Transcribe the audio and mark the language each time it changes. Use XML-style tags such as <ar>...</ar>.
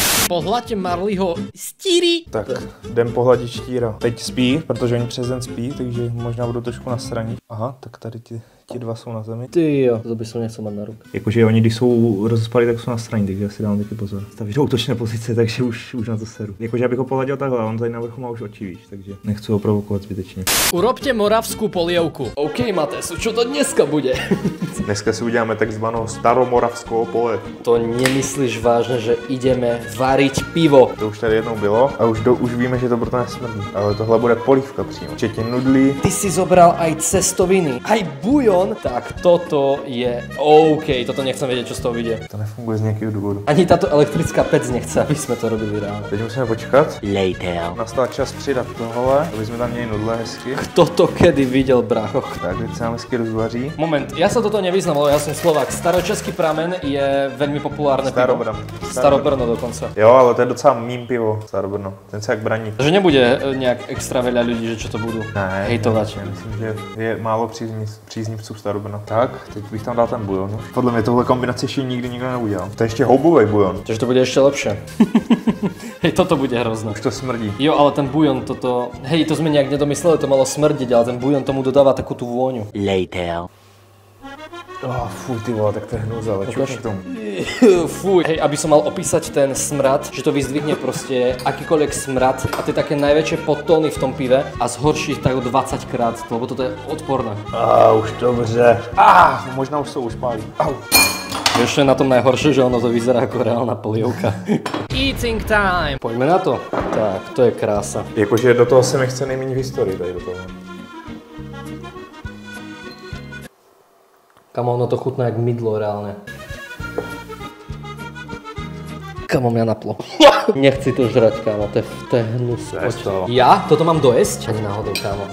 <sk>Pohľadte Marliho stíry.</sk> <cs>Tak, jdem pohladit štíra. Teď spí, protože oni přes den spí, takže možná budou trošku nasraní. Aha, tak tady ti dva jsou na zemi.</cs> <sk>Ty jo, to by som nechcel mať na ruku.</sk> <cs>Jakože oni, když jsou rozespalí, tak jsou nasraní, takže já si dám taky pozor. Stavíš do útočné pozice, takže už na to seru. Jakože abych ho pohladil takhle, on tady na vrchu má už oči, víš, takže nechci ho provokovat zbytečně.</cs> <sk>Urobte moravskú polievku. OK, Matesu, čo to dneska bude?</sk> <cs>Dneska si uděláme takzvanou staromoravskou polievku.</cs> <sk>To nemyslíš vážne, že ideme variť pivo?</sk> <cs>To už tady jednou bylo a už víme, že to proto nesmrdí. Ale tohle bude polívka přímo. Včetně nudlí.</cs> <sk>Ty si zobral aj cestoviny, aj bujon, tak toto je OK. Toto nechcem vedieť, čo z toho vyjde.</sk> <cs>To nefunguje z nějakého důvodu.</cs> <sk>Ani táto elektrická pec nechce, aby sme to robili reálne.</sk> <cs>Teď musíme počkat.</cs> <en>Later.</en> <cs>Nastal čas přidat tohle, aby jsme tam měli nudle hezky.</cs> <sk>Kto to kedy videl, brácho?</sk> <cs>Tak, teď se nám hezky rozvaří.</cs> <sk>Moment, ja sa toto nevyznam, ale ja som Slovák. Staročeský pramen je veľmi populárne pivo. Starobrno dokonca.</sk> <cs>Jo, ale to je docela mým pivo, Starobrno. Ten se jak braní.</cs> <sk>Takže nebude nejak extra veľa ľudí, že čo to budú hejtovať.</sk> <cs>Já myslím, že je málo příznivců Starobrna. Tak, teď bych tam dal ten bujon. Podle mě tohle kombinaci ještě nikdy nikdo neudělal. To je ještě houbový bujon.</cs> <sk>Takže to bude ešte lepšie. Hej, toto bude hrozné. Už to smrdí. Jo, ale ten bujon toto... Hej, to sme nejak nedomysleli, to malo smrdiť, ale ten bujon tomu dodáva takú tú vôňu.</sk> <en>Later.</en> <sk>Fuj, ty vole, tak to je hnúza, ale čo k tomu? Fuj. Hej, aby som mal opísať ten smrad, že to vyzdvihne proste akýkoľvek smrad a tie také najväčšie podtóny v tom pive a zhorší tak 20 krát, lebo toto je odporné.</sk> <cs>Už dobře. Možná už jsou už pálí.</cs> <sk>Ešte na tom najhoršie, že ono to vyzerá ako reálna polievka.</sk> <en>Eating time!</en> <sk>Poďme na to. Tak, to je krása.</sk> <cs>Jakože do toho se mi chce nejméně v historii tady do toho.</cs> <sk>Kamo, ono to chutná jak mydlo reálne. Kamo, mňa naplo.</sk> <cs>Nechci to</cs> <sk>žrať, kámo, to je hnus. Ja? Toto mám dojesť? Ani náhodou, kámo.</sk>